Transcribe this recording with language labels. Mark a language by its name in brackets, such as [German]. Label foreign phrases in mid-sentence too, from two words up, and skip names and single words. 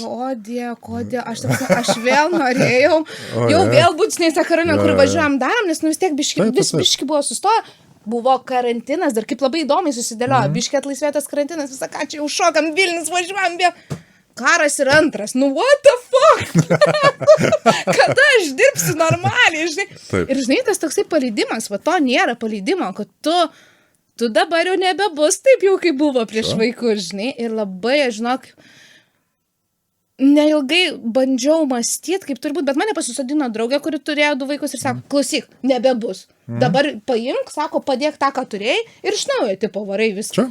[Lithuanian] Kodėl, aš vėl norėjau, jau vėl būt, žinai, tą karantiną, kur važiuojam darom, nes vis tiek biški buvo sustoję, buvo karantinas, dar kaip labai įdomiai susidėliojo, biški atlaisvėtas karantinas, visą ką čia jau šokam, Vilnius važiuojam, vėl karas ir antras, [English] what the fuck? [Lithuanian] Kada aš dirbsiu normaliai, žinai? Ir žinai, tas toksai paleidimas, to nėra paleidimo, kad tu dabar jau nebebus taip jau, kaip buvo prieš vaikus, žinai, ir labai, žinok, neilgai bandžiau mąstyti, kaip turbūt, bet mane pasisodino draugė, kuri turėjo 2 vaikus ir sako, klausyk, nebebus, dabar paimk, sako, padėk tą, ką turėjai ir iš naujo, tipo, varai viską.